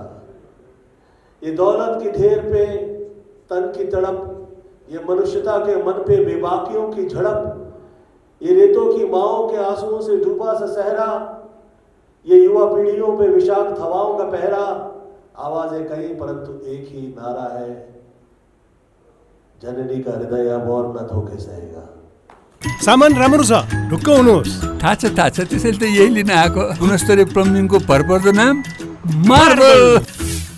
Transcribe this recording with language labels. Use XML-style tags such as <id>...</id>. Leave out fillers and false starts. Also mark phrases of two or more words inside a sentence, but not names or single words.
<hi>ये दौलत की ढेर पे तन की तड़प, ये मनुष्यता के मन पे बेबाकियों की झड़प, ये रेतों की माओं के आंसुओं से डूबा सा सहरा, ये युवा पीढ़ियों पे विषाक्त हवाओं का पहरा, आवाजें कई परंतु एक ही नारा है, जननी का हृदय अब और न धोखे सहेगा।</hi> <ne>सामान राम्रो छ, ढुक्क हुनुहोस्। थाहा छ त्यसैले त यही लिन आएको। गुणस्तरीय प्लम्बिङको भरपर्दो नाम मार्बल।</ne>